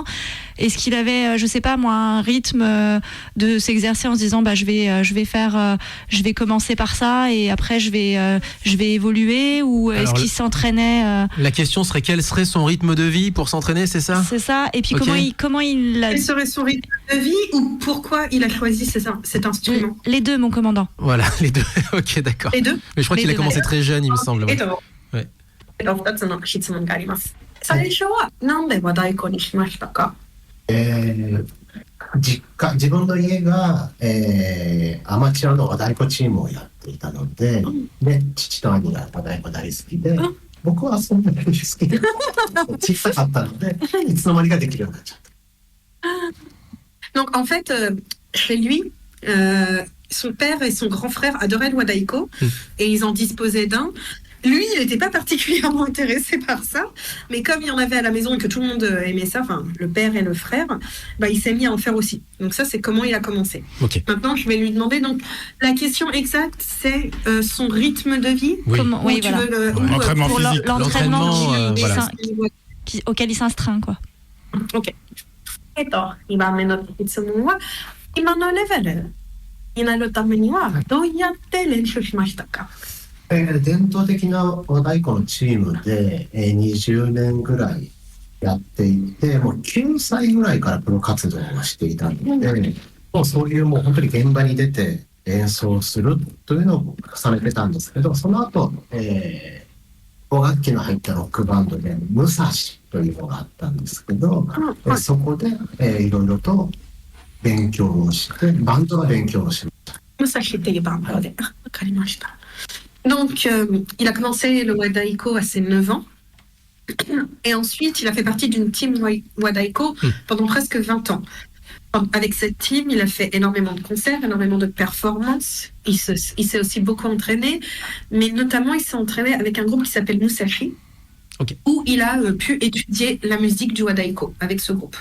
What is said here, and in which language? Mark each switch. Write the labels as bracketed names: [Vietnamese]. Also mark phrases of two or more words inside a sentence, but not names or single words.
[French] Est-ce qu'il avait, je sais pas moi, un rythme de s'exercer en se disant, je vais commencer par ça et après je vais évoluer, ou est-ce qu'il s'entraînait La question serait quel serait son rythme de vie pour s'entraîner, c'est ça? C'est ça. Et puis comment il a... Quel serait son rythme de vie ou pourquoi il a choisi cet instrument? Les deux, mon commandant. Voilà, les deux. Ok, d'accord. Les deux. Mais je crois qu'il a commencé très jeune, il me semble. Ouais. [Japanese] 2 つの質問があります。最初はなんで和太鼓にしましたか？自分の家が、アマチュアの和太鼓チームをやっていたので、で父と兄が和太鼓大好きで、僕はそんなに好きで小さかったので、いつの間にかできるようになっちゃった。 [French] Donc en fait, chez lui, son père et son grand frère adoraient le wadaiko et ils en disposaient d'un. Lui, il n'était pas particulièrement intéressé par ça, mais comme il y en avait à la maison et que tout le monde aimait ça, enfin le père et le frère, il s'est mis à en faire aussi. Donc ça, c'est comment il a commencé. Okay. Maintenant, je vais lui demander, donc la question exacte, c'est son rythme de vie. Oui. L'entraînement physique. L'entraînement auquel il s'astreint, quoi. Ok. [Japanese] 2番目の質問は、今のレベルになるためにはどうやって練習しましたか？伝統的な和太鼓のチームで20年ぐらいやっていて、もう9歳ぐらいからプロ活動をしていたので、もうそういうもう本当に現場に出て演奏するというのを重ねてたんですけど、その後、5楽器の入ったロックバンドで武蔵というのがあったんですけど、そこでいろいろと勉強をして、バンドの勉強をしました。武蔵っていうバンドで、わかりました。 [French] Donc, il a commencé le wadaiko à ses 9 ans. Et ensuite, il a fait partie d'une team wadaiko pendant presque 20 ans. Avec cette team, il a fait énormément de concerts, énormément de performances. Il s'est aussi beaucoup entraîné, mais notamment il s'est entraîné avec un groupe qui s'appelle Musashi, où il a pu étudier la musique du Wadaiko avec ce groupe.